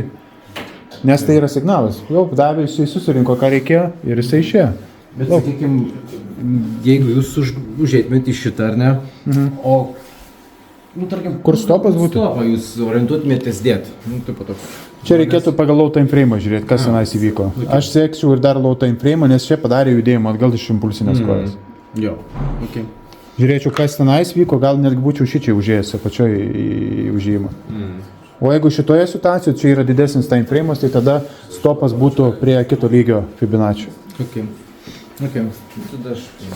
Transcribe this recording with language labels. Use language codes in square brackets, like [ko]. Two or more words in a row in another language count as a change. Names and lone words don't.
[lt] Nes tai yra signalas, jau davė, jisai susirinko, ką reikėjo ir jisai išėjo. Bet, sakykime, jeigu jūs užėtumėte į šitą, ar ne, o, nu, tarkim, kur stopas būtų? Stopą jūs orientuotumėtės dėti, nu, taip pat toks. Čia reikėtų pagal [en] low time frame [lt] žiūrėti, kas tenais įvyko. Aš sėksiu ir dar [en] low time frame, [lt] nes čia padarė judėjimą atgal iš impulsinės kojas. Jo, okei. Žiūrėčiau, kas tenais vyko, gal netgi būčiau šičiai užėjęs apačioj į užėjimą. O jeigu šitoje situacijoje čia yra didesnis [en] time frame'as, [lt] tai tada stopas būtų prie kito lygio Fibonacci. Okei. Tada aš...